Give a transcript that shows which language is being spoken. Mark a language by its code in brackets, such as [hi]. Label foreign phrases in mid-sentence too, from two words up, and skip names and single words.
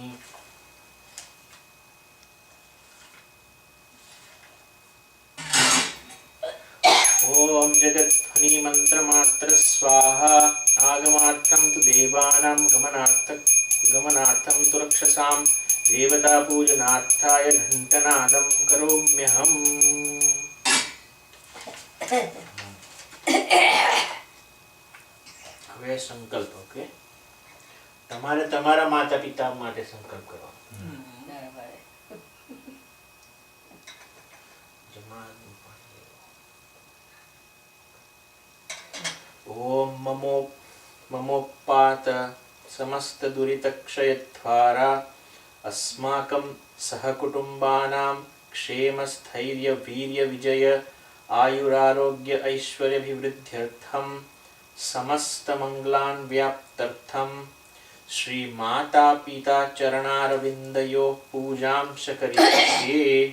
[sa] ओम जगद्ध्वनि मंत्रमात्र स्वाहा आगमार्थं तु देवानां गमनार्थं तु रक्षसां देवता पूजनार्थाय घंटनादं करोम्यहम्। [gu] હવે સંકલ્પ ઓકે તમારે તમારા માતા પિતા માટે સંકલ્પ કરો। [sa] ओम ममो ममोत्पात समस्तदुरितक्षयद्वारा अस्माकं सहकुटुम्बानां क्षेमस्थैर्यवीर्यविजय आयुरारोग्य ऐश्वर्याभिवृद्ध्यर्थं समस्तमङ्गलान् व्याप्त्यर्थं श्रीमाता पिता चरणारविन्दयोः पूजां च करिष्ये।